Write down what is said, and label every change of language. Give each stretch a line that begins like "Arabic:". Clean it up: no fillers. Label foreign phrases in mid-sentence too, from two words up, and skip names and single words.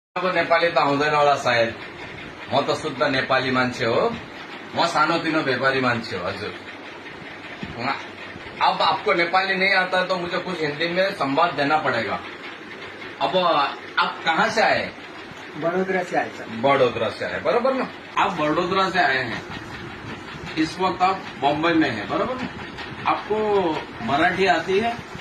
Nepali: नेपाली त आउँदैन होला सायद। म त शुद्ध नेपाली मान्छे हो। म सानोतिनो व्यापारी मान्छे हो हजुर।
Hindi: अब आपको नेपाली नहीं आता है तो मुझे कुछ हिंदी में संवाद देना पड़ेगा। अब आप कहाँ से आए? बड़ोदरा से आए सर। बड़ोदरा से आए, बराबर ना? आप बड़ोदरा से आए हैं, इस वक्त आप बॉम्बे में हैं, बराबर ना? आपको मराठी आती है?